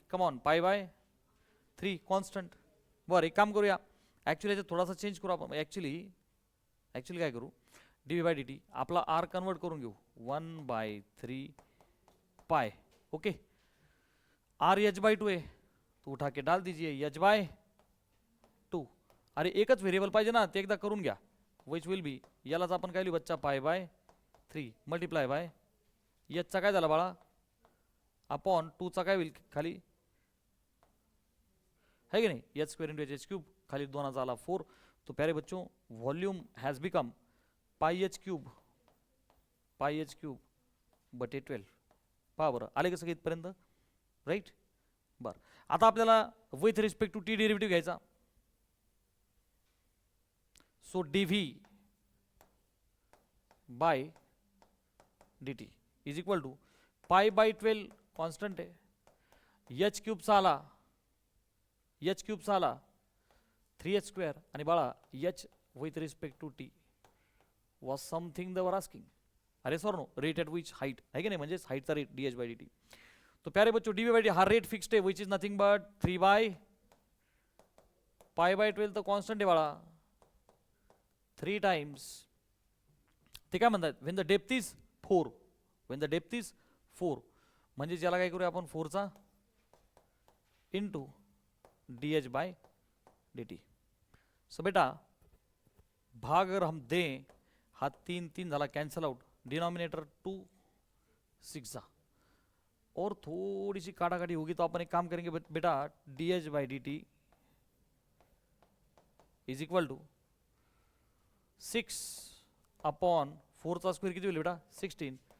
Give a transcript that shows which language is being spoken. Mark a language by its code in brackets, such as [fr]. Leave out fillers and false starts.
[mr] Come on π/3 constant. बरं एक काम करूया, ॲक्च्युली याच्यात थोडासा चेंज करू आपण. ॲक्च्युली काय करू, dv/dt आपला आर कन्वर्ट करून घेऊ 1/3 पाय. [hi] ओके, आर h/2 है तो उठा के डाल दीजिए h/2. [mr] अरे एकच व्हेरिएबल पाहिजे ना, ते एकदा करून घ्या. विच विल बी, यालाच आपण काय लिहू बच्चा π/3 मल्टिप्लाय बाय एचचा काय झाला बाळा, अपॉन 2 चा काय होईल खाली, [hi] है कि नहीं, [mr] h² × h³ खाली 2 झाला 4. तो प्यारे बच्चों [en] Volume has become πh³ pi h cube बटे 12. [mr] पहा बरं आले का सगळे इथपर्यंत, राईट. बरं आता आपल्याला with respect to T derivative घ्यायचा. So D V by D T is equal to pi by 12 constant आहे, एच क्यूबचा आला, एच क्यूबचा आला 3h स्क्वेअर, आणि बाळा [en] H with respect to t was something they were asking. [mr] अरे sir no rate at which height [hi] है कि नहीं, [mr] म्हणजेच हाइटचा rate D H bye D T. तो प्यारे बच्चों डी बाय डी हा रेट फिक्स्ड आहे which is nothing but 3 bye pi by 12 तर कॉन्स्टंट आहे बाळा 3 टाइम्स. ते काय म्हणतात Wien the depth is 4, Wien the depth is 4 म्हणजे ज्याला काय करूया आपण 4चा into D H bye D T. [hi] सो बेटा भाग अगर हम दें, हा 3 3 झाला कैंसल आउट, डिनोमिनेटर 2 6 जा, और थोड़ी सी काटाकाटी होगी तो अपन एक काम करेंगे बेटा D H by D T is equal to 6 upon [mr] 4चा square किती होईल बेटा 16.